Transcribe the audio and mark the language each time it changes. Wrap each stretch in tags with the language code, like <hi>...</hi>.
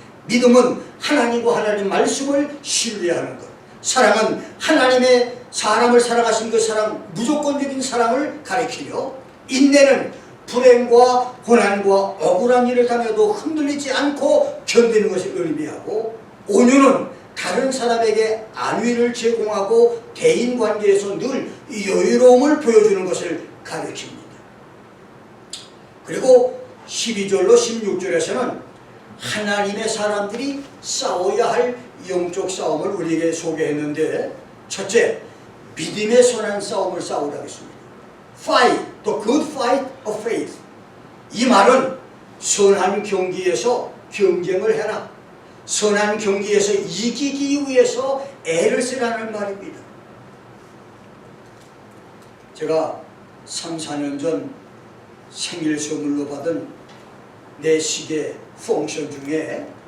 <ko>믿음은 하나님과 하나님 말씀을 신뢰하는 것, 사랑은 하나님의 사람을 사랑하신 그 사랑, 무조건적인 사랑을 가리키며 인내는 불행과 고난과 억울한 일을 당해도 흔들리지 않고 견디는 것을 의미하고 온유는 다른 사람에게 안위를 제공하고 대인관계에서 늘 여유로움을 보여주는 것을 가르칩니다. 그리고 12절로 16절에서는 하나님의 사람들이 싸워야 할 영적 싸움을 우리에게 소개했는데 첫째, 믿음의 선한 싸움을 싸우라고 했습니다.</ko> <en>Fight, the good fight of faith.</en> <ko>이 말은 선한 경기에서 경쟁을 해라. 선한 경기에서 이기기 위해서 애를 쓰라는 말입니다. 제가 3, 4년 전 생일 선물로 받은 내 시계 펑션 중에</ko>